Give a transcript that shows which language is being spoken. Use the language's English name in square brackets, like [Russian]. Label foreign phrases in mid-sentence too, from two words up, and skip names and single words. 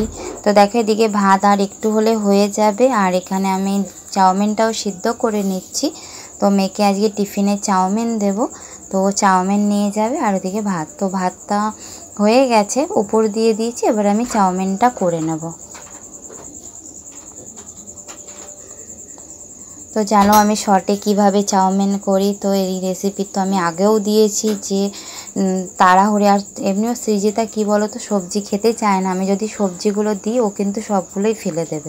[Bangla] তো দেখো এদিকে ভাত আর একটু হলে হয়ে যাবে, আর এখানে আমি চাউমিনটাও সিদ্ধ করে নিচ্ছি। তো মেয়েকে আজকে টিফিনে চাউমিন দেব, তো চাউমিন নিয়ে যাবে, আর ওদিকে ভাত। তো ভাতটা হয়ে গেছে, উপর দিয়ে দিয়েছি, এবার আমি চাউমিনটা করে নেব। তো জানো আমি শর্টে কিভাবে চাউমিন করি, তো এই রেসিপি তো আমি আগেও দিয়েছি যে তাড়াহুড়ো। আর এমনিও সৃজিতা কি বলো তো সবজি খেতে চায় না, আমি যদি সবজিগুলো দিই ও কিন্তু সবগুলোই ফেলে দেবে।